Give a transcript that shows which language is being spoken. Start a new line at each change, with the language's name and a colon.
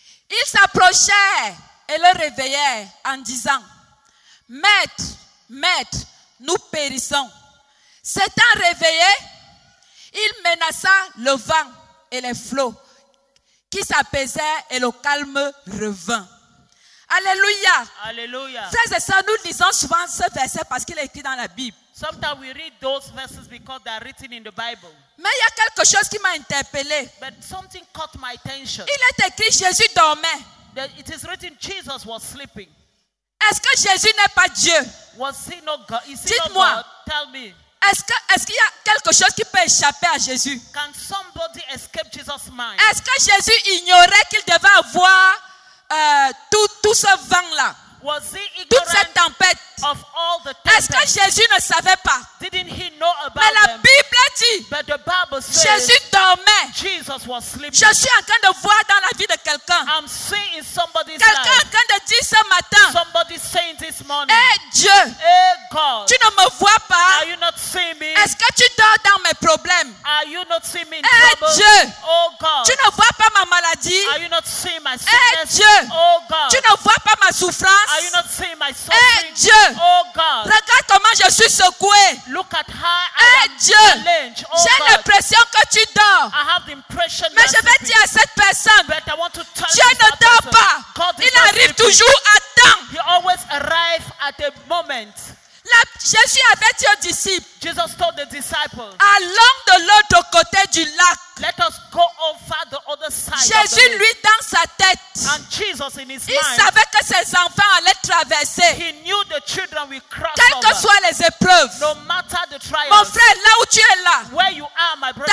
French: Ils s'approchèrent et le réveillèrent en disant, Maître, Maître, nous périssons. S'étant réveillé, il menaça le vent et les flots qui s'apaisait et le calme revint. Alléluia.
English: Hallelujah.
French: Frères et sœurs, nous lisons souvent ce verset parce qu'il est écrit dans la Bible.
English: Sometimes we read those verses because they are written in the Bible.
French: Mais il y a quelque chose qui m'a interpellé.
English: But something caught my attention.
French: Il est écrit Jésus dormait.
English: It is written Jesus was sleeping.
French: Est-ce que Jésus n'est pas Dieu?
English: Was he not God? Is he not
French: Dites-moi.
English: God? Tell me.
French: Est-ce qu'il y a quelque chose qui peut échapper à Jésus?
English: Can somebody escape Jesus' mind?
French: Est-ce que Jésus ignorait qu'il devait avoir tout ce vent-là?
English: Was he
French: Toute cette
English: ignorant
French: tempête?
English: of all the
French: Est-ce que
English: tempest?
French: Jésus ne savait pas?
English: Didn't he know about
French: Mais la
English: them?
French: Bible dit,
English: But the Bible says
French: Jésus dormait.
English: Jesus was sleeping.
French: Je suis en train de voir dans la vie de quelqu'un.
English: I'm seeing in somebody's
French: Quelqu'un est
English: life.
French: en train de dire ce matin,
English: Somebody saying this morning,
French: Dieu,
English: hey God,
French: tu ne me vois pas.
English: are you not seeing me?
French: Est-ce que tu dors dans mes problèmes?
English: Are you not seeing me in Hey trouble?
French: Dieu,
English: Oh God,
French: tu ne vois pas ma maladie.
English: are you not seeing my Hey sickness?
French: Dieu,
English: Oh God,
French: tu ne vois pas ma
English: are you
French: souffrance.
English: not seeing my Hey suffering?
French: Dieu,
English: Oh God,
French: regarde comment je suis secoué.
English: look at how Hey I am
French: Dieu,
English: challenged. Oh
French: j'ai
English: God,
French: l'impression que tu dors.
English: I have the impression
French: Mais
English: that
French: je vais dire à cette personne,
English: but I want to tell
French: Dieu
English: you
French: ne
English: that
French: dort
English: person,
French: pas.
English: God is
French: Il
English: not
French: arrive
English: sleeping.
French: toujours à temps.
English: He always arrives at a moment.
French: Jésus avait dit aux disciples,
English: Jesus told the disciples,
French: allons de l'autre côté du lac.
English: let us go over the other side of the
French: Jésus,
English: lake.
French: lui, dans sa tête,
English: And Jesus in his
French: il
English: mind,
French: savait que ses enfants allaient traverser,
English: he knew the children will cross
French: quelles que
English: over.
French: soient les épreuves.
English: No matter the
French: Mon
English: trials,
French: frère, là où tu es là,
English: where you are, my brother